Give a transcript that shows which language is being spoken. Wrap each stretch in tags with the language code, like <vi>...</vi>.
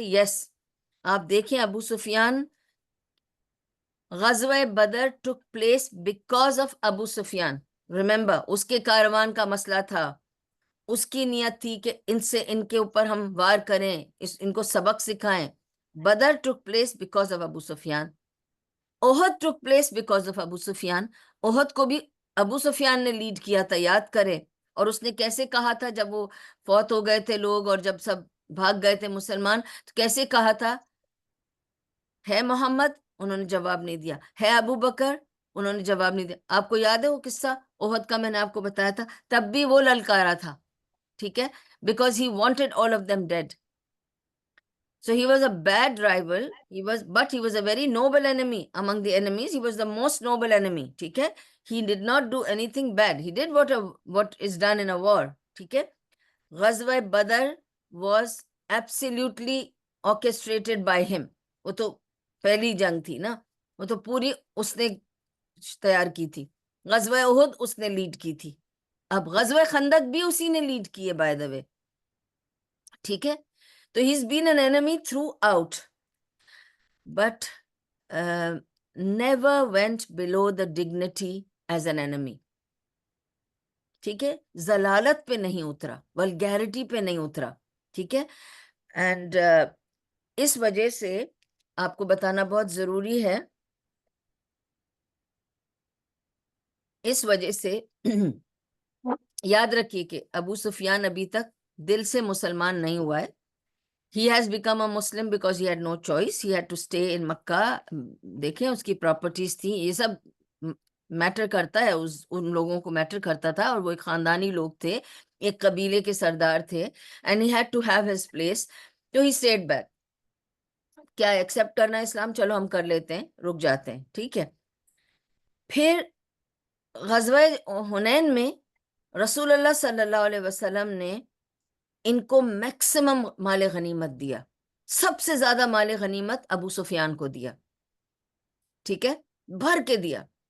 <ur>یس، آپ دیکھیں ابو سفیان، غزوہ بدر</ur> <en>took place because of</en> <ur>Abu Sufyan. Remember, اس کے کاروان کا مسئلہ تھا، اس کی نیت تھی کہ ان کے اوپر ہم وار کریں، ان کو سبق سکھائیں.</ur> <en>Badr took place because of Abu Sufyan. Uhud took place because of Abu Sufyan.</en> <ur>احد کو بھی ابو سفیان نے لیڈ کیا تھا، یاد کریں. اور اس نے کیسے کہا تھا جب وہ فوت ہو گئے تھے لوگ اور جب سب بھاگ گئے تھے مسلمان، تو کیسے کہا تھا؟ ہے محمد؟ انہوں نے جواب نہیں دیا. ہے ابو بکر؟ انہوں نے جواب نہیں دیا. آپ کو یاد ہے وہ قصہ احد کا؟ میں نے آپ کو بتایا تھا. تب بھی وہ للکارا تھا، ٹھیک ہے،</ur> <en>Because he wanted all of them dead. So he was a bad rival, but he was a very noble enemy. Among the enemies, he was the most noble enemy.</en> <ur>ٹھیک ہے،</ur> <en>he did not do anything bad. He did what is done in a war.</en> <ur>ٹھیک ہے.</ur> <en>غزوہ Badr was absolutely orchestrated by him.</en> <ur>وہ تو پہلی جنگ تھی نا، وہ تو پوری اس نے تیار کی تھی. غزوہ احد اس نے لیڈ کی تھی. اب غزوہ خندق بھی اسی نے لیڈ کی ہے</ur> <en>By the way.</en> <ur>ٹھیک ہے.</ur> <en>تو he's been an enemy throughout, but never went below the dignity as an enemy.</en> <ur>ٹھیک ہے، ضلالت پہ نہیں اترا، ولگیرٹی پہ نہیں اترا. ٹھیک ہے. اینڈ اس وجہ سے آپ کو بتانا بہت ضروری ہے، اس وجہ سے یاد رکھیے کہ ابو سفیان ابھی تک دل سے مسلمان نہیں ہوا ہے.</ur> <en>He has become a Muslim because he had no choice. He had to stay in Makkah.</en> <ur>دیکھیں اس کی پراپرٹیز تھیں، یہ سب میٹر کرتا ہے، ان لوگوں کو میٹر کرتا تھا. اور وہ ایک خاندانی لوگ تھے، ایک قبیلے کے سردار تھے.</ur> <en>And he had to have his place. تو he stayed back.</en> <ur>کیا ایکسپٹ کرنا ہے اسلام؟ چلو ہم کر لیتے ہیں، رک جاتے ہیں. ٹھیک ہے. پھر غزوہ حنین میں رسول اللہ صلی اللہ علیہ وسلم نے ان کو میکسیمم مال غنیمت دیا. سب سے زیادہ مال غنیمت ابو سفیان کو دیا. ٹھیک ہے، بھر کے دیا.</ur>